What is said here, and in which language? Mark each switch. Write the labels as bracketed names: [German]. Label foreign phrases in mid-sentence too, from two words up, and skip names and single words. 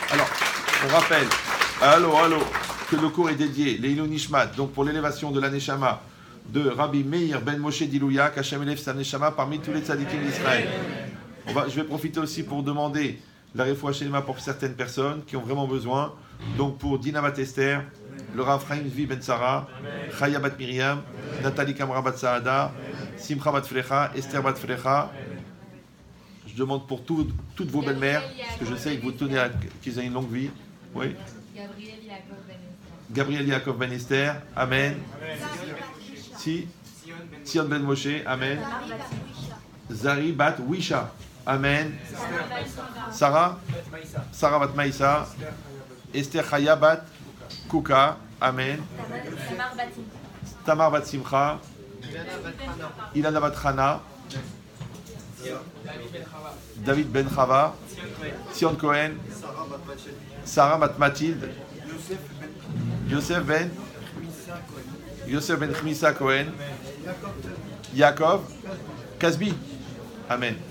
[French] Alors, on rappelle, allô, que le cours est dédié, [Hebrew] לעילוי נשמת, [French] donc pour l'élévation de la Neshama de Rabbi Meir Ben Moshe d'Ilouya, qu'Hachem élève sa Neshama parmi tous les tzadikim d'Israël. Je vais profiter aussi pour demander la [Hebrew] רפואה שלמה [French] pour certaines personnes qui ont vraiment besoin. Donc pour Dina Bat Esther, le Rav Chaim Zvi Ben Sarah, Chaya Bat Miriam, Nathalie Kamra Bat Saada, Simcha Bat Frecha, Esther Bat Frecha. Je demande pour toutes vos belles-mères, parce que je sais que vous tenez à qu'ils aient une longue vie. Oui. Gabriel Yaakov Ben Esther, Amen. Sion Ben Moshe, Amen. Zari Bat Wisha, Amen. Sarah Bat Maïsa, Esther Chaya Bat Kuka, Amen. Tamar Bat Simcha, Ilana Bat Hana, David Ben Chava, Sion Cohen, Sarah Bat Mathilde, Yosef Ben Chmisa Cohen, Yaakov, Kasbi, Amen.